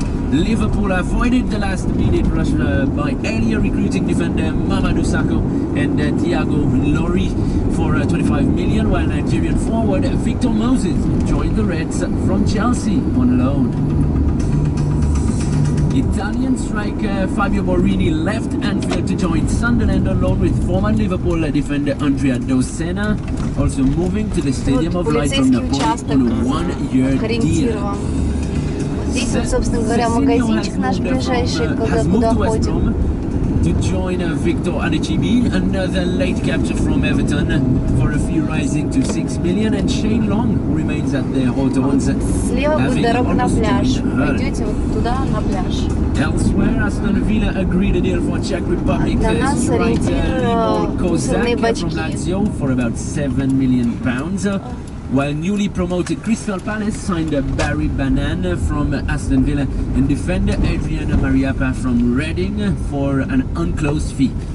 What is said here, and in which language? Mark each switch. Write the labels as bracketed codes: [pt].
[en] Liverpool avoided the last-minute rush by earlier recruiting defender Mamadou Sakho and Thiago Lloris for £25 million, while Nigerian forward Victor Moses joined the Reds from Chelsea on loan. Italian striker Fabio Borini left Anfield to join Sunderland on loan, with former Liverpool defender Andrea Dossena also moving to the Stadium of Light from Napoli on a one-year deal. [ru] Здесь вот, собственно говоря, магазинчик наш ближайший, куда ходим. [en] To join Victor Anichibi, another late capture from Everton, for a fee rising to £6 million, and Shane Long remains at the Hawthorns. [ru] Слева будет дорога на пляж. Пойдете вот туда, на пляж. [en] Elsewhere, Aston Villa agreed a deal for Czech Republic striker Libor Kozak from Lazio for about £7 million. While newly promoted Crystal Palace signed Barry Banan from Aston Villa and defender Adriana Mariappa from Reading for an unclosed fee.